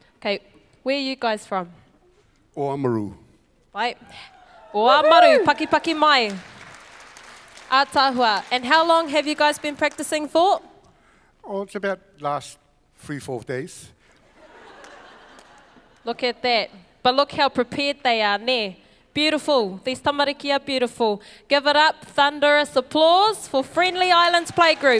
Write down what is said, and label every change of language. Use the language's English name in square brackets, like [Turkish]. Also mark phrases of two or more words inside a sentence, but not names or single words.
[English] Okay, where are you guys from? Oamaru. Right. Oamaru, [Māori] paki paki mai. [English] Ātāhua. And how long have you guys been practicing for? Oh, it's about last 3-4 days. Look at that. But look how prepared they are, ne? Beautiful. These tamariki are beautiful. Give it up, thunderous applause for Friendly Islands Playgroup.